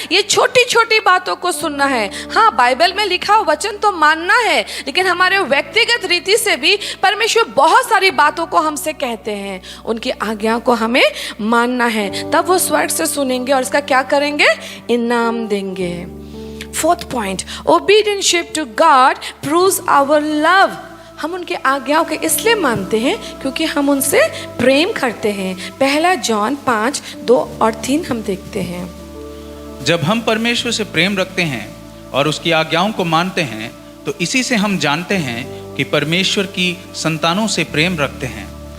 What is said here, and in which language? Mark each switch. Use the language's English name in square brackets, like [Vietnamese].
[Hindi] ये छोटी छोटी बातों को सुनना है। हाँ, बाइबल में लिखा वचन तो मानना है, लेकिन हमारे व्यक्तिगत रीति से भी परमेश्वर बहुत सारी बातों को हमसे कहते हैं, उनकी आज्ञा को हमें मानना है। तब वो स्वर्ग से सुनेंगे और इसका क्या करेंगे? इनाम देंगे। [English] 4th point, obedience to God proves our love. [Hindi] हम उनके आज्ञाओं के इसलिए मानते हैं क्योंकि हम उनसे प्रेम करते हैं। 1 जॉन 5:2 और 3 हम देखते हैं। जब हम परमेश्वर से प्रेम रखते हैं और उसकी आज्ञाओं को मानते हैं, तो इसी से हम जानते हैं कि परमेश्वर की संतानों से प्रेम रखते हैं।